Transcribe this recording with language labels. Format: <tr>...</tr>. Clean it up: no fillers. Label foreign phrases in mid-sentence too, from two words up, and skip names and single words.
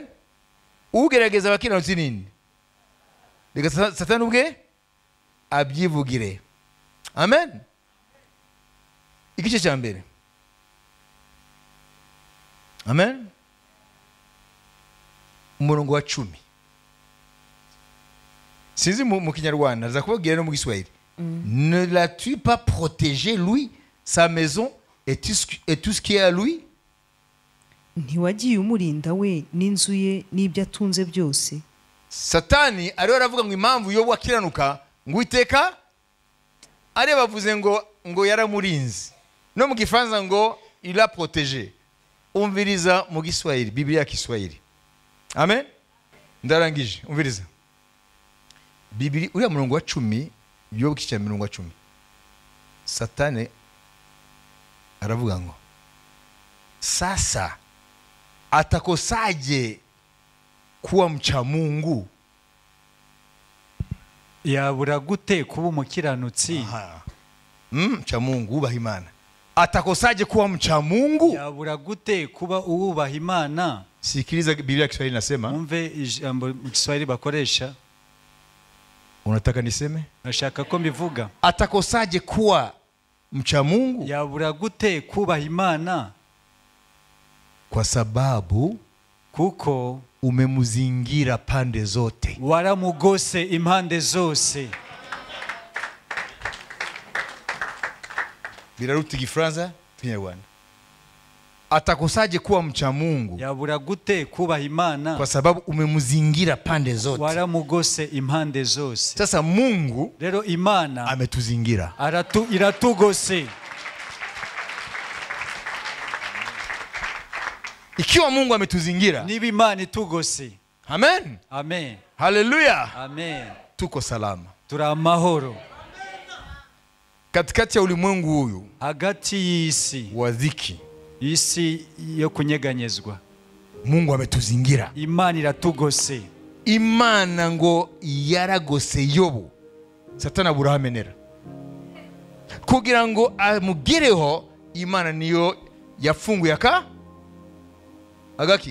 <rw>Ugerageza abakiranutsi ninde? Reka Satani ubwe abyivugire. Amen. Igice cya mbere. Amen. Umurongo wa 10. Sinzi mu Kinyarwanda, za kubabwira no mu Giswahili.</rw> <fr>Ne l'as-tu pas protégé lui, sa maison et tout ce qui est à lui?</fr> <rw>Ntiwagiye umurinda we n'inzu ye n'ibyo atunze byose. Satani ariho aravuga ngo impamvu Yobu akiranuka, ngo Uwiteka ari bavuze ngo yaramurinze. No mu Gifaransa ngo</rw> <fr>il a protégé.</fr> <rw>Umviriza mu Giswahili,</rw> <sw>Biblia ya Kiswahili. Amen.</sw> <rw>ndarangije umviriza Bibiri uriya murongo wa 10 Yobu kicha murongo wa 10 Satani aravuga ngo</rw> <sw>sasa atakosaje kuwa mcha Mungu</sw> <rw>yabura gute kuba umukiranutsi</rw> <sw>mcha Mungu</sw> <rw>ubaha Imana</rw> <sw>atakosaje kuwa mcha Mungu</sw> <rw>yabura gute kuba uwubaha Imana</rw> <sw>sikiliza Biblia ya Kiswahili nasema</sw> <rw>umve ijambo mu Kiswahili bakoresha</rw> <sw>unataka niseme</sw> <rw>nashaka ko mbivuga</rw> <sw>atakosaje kuwa mcha Mungu</sw> <rw>yabura gute kubaha Imana</rw> <sw>kwa sababu</sw> <rw>kuko</rw> <sw>umemuzingira pande zote</sw> <rw>waramugose impande zose biraruta Igifaransa Kinyarwanda</rw> <sw>atakosaje kuwa mcha Mungu</sw> <rw>yabura gute kubaha Imana</rw> <sw>kwa sababu umemuzingira pande zote</sw> <rw>waramugose impande zose</rw> <sw>sasa Mungu</sw> <rw>rero Imana</rw> <sw>ametuzingira</sw> <rw>iratugose</rw> <sw>ikiwa Mungu ametuzingira</sw> <rw>niba Imana itugose amen amen haleluya amen</rw> <sw>tuko salama</sw> <rw>turamahoro</rw> <sw>katikati ya ulimwengu huyu</sw> <rw>hagati y'isi</rw> <sw>wa dhiki</sw> <rw>isi yo kunyeganyezwa</rw> <sw>Mungu ametuzingira</sw> <rw>Imana iratugose Imana ngo yaragose Yobu Satani burahamenera kugira ngo amugireho Imana niyo yafunguye agaki</rw>